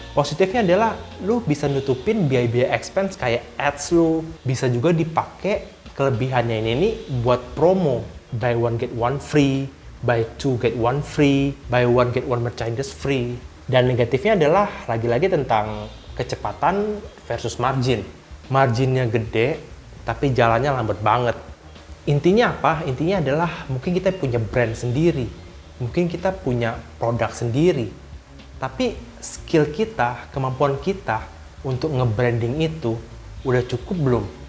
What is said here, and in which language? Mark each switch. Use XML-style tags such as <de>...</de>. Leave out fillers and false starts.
<id>Positifnya adalah lu bisa nutupin biaya-biaya expense kayak ads lu. Bisa juga dipakai kelebihannya ini buat promo.</id> <en>Buy one get one free, buy two get one free, buy one get one merchandise free.</en> <id>Dan negatifnya adalah lagi-lagi tentang kecepatan versus margin. Marginnya gede, tapi jalannya lambat banget. Intinya apa? Intinya adalah mungkin kita punya brand sendiri. Mungkin kita punya produk sendiri. Tapi skill kita, kemampuan kita untuk nge-branding itu udah cukup belum?</id>